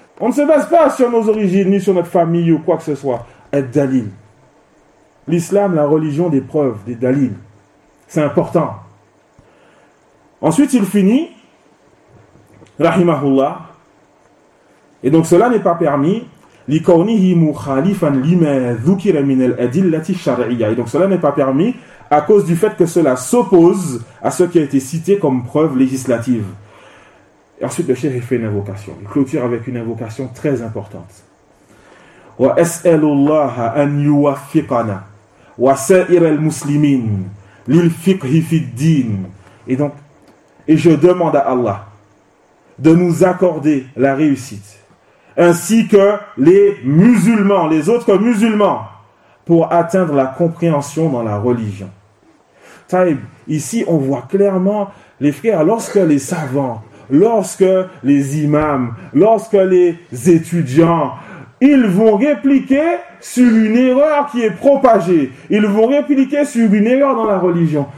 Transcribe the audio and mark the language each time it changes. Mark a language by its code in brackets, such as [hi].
[fr] On ne se base pas sur nos origines, ni sur notre famille, ou quoi que ce soit. Ad-dalil. L'islam, la religion des preuves, des dalil. C'est important. Ensuite, il finit, rahimahullah, et donc cela n'est pas permis, [ar] لكونه مخالفا لما ذكر من الأدلة الشرعية. [fr] Et donc cela n'est pas permis à cause du fait que cela s'oppose à ce qui a été cité comme preuve législative. Et ensuite, le cheikh fait une invocation. Il clôture avec une invocation très importante. [ar] وأسأل الله أن يوفقنا وسائر المسلمين للفقه في الدين. [fr] Et donc, et je demande à Allah de nous accorder la réussite, ainsi que les musulmans, les autres musulmans, pour atteindre la compréhension dans la religion. Taïb, ici on voit clairement, les frères, lorsque les savants, lorsque les imams, lorsque les étudiants, ils vont répliquer sur une erreur qui est propagée, ils vont répliquer sur une erreur dans la religion.